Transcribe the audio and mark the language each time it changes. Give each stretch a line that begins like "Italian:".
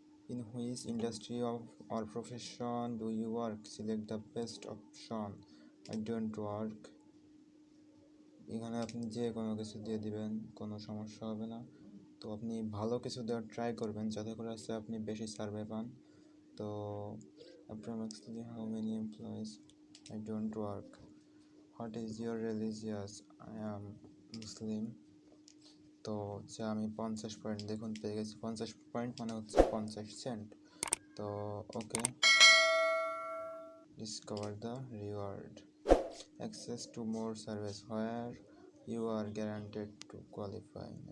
English: In which industry or profession do you work? Select the best option. I don't work.
Bangla: এখানে আপনি যে কোনো কিছু দিয়ে দিবেন, কোনো সমস্যা হবে না। তো আপনি ভালো কিছু দেওয়ার ট্রাই করবেন যাতে করে আসছে আপনি বেশি সার্ভে পান।
English: তো approximately how many employees? I don't work. What is your religious? I am Muslim.
Bangla: তো হচ্ছে আমি 50 পয়েন্ট দেখুন পেয়ে গেছি। 50 পয়েন্ট মানে হচ্ছে 50 সেন্ট।
English: তো okay, discover the reward, access to more service where you are guaranteed to qualify.